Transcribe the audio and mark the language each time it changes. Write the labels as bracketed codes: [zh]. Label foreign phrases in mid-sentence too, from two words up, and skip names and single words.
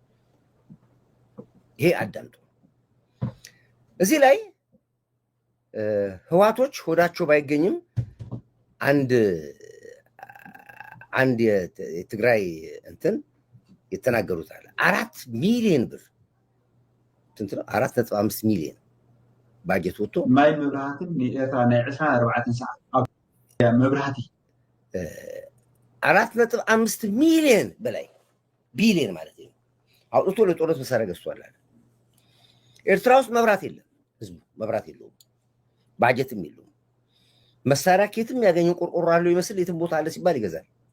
[am] ይሄ አዳምጡ እዚህ ላይ ህዋቶች ሆዳቸው ባይገኝም አንድ አንድ የትግራይ እንትን የተናገሩት አለ 4 ሚሊዮን ብር እንትን 4.5 ሚሊዮን ባጀት ወጥቶ [ti] ማይ መብራህትን ንኤታ ናይ 24 ሰዓት መብራህቲ [am] 4.5 ሚሊዮን በላይ ቢሊዮን ማለት ነው አውጥቶ ለጦርነት መሳሪያ ገዝቷል አለ። ኤርትራ ውስጥ መብራት የለም፣ ህዝቡ መብራት የለውም፣ ባጀትም የለውም። መሳሪያ ከየትም ያገኘው ቆርቆሮ አለው ይመስል የትም ቦታ አለ ሲባል ይገዛል።